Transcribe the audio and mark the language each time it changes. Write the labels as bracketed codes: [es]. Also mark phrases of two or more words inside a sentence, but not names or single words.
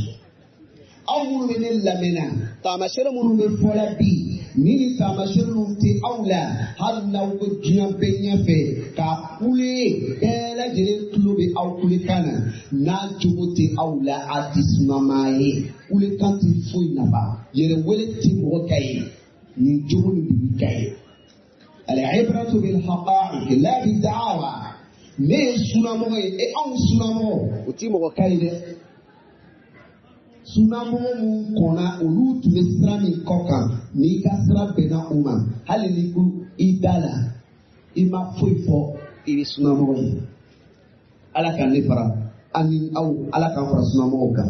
[bm] aw minnu bɛ ne lamɛnna taamasiyɛn minnu bɛ fɔ la bi ni nin taamasiyɛn ninnu tɛ aw la hali n'aw bɛ diɲɛ bɛɛ ɲɛfɛ k'a kule bɛɛ lajɛlen tulo bɛ aw kulekan na n'a jogo tɛ aw la a tɛ sunamɔgɔ ye kulekan tɛ foyi nafa yɛrɛwele tɛ mɔgɔ ka ye nin jogo nin de bɛ ka ye. [ar] العبرة بالحقائق لا بالدعاوى [bm] ne ye sunamɔgɔ ye anw sunamɔgɔ o tɛ mɔgɔ ka ye dɛ. sunamɔgɔ mun kɔnna olu tun bɛ sira min kɔ kan n'i ka sira bɛnna o ma hali ni ko i da la i ma foyi fɔ i bɛ sunamɔgɔ ye. ala k'an ne fara ani aw ala k'an fara sunamɔgɔw kan.